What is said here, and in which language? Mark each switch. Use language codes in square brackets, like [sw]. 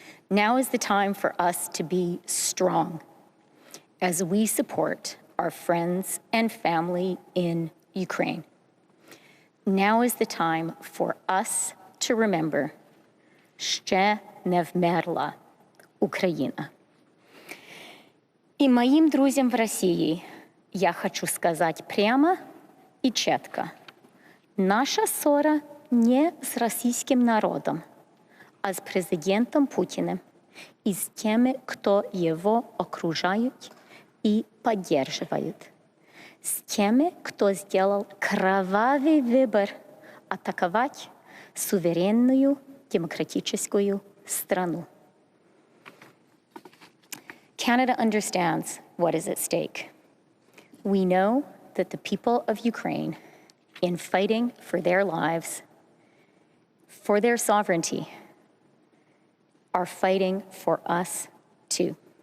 [en] Now is the time for us to be strong as we support our friends and family in Ukraine. Now is the time for us to remember [uk] «Ще не вмерла Україна». [ru] И моим друзьям в России я хочу сказать прямо и четко. Наша ссора не с российским народом, а с президентом Путиным и с теми, кто его окружают и поддерживают. С теми, кто сделал кровавый выбор атаковать суверенную демократическую страну. [en] Canada understands what is at stake. We know that the people of Ukraine, in fighting for their lives, for their sovereignty, are fighting for us too.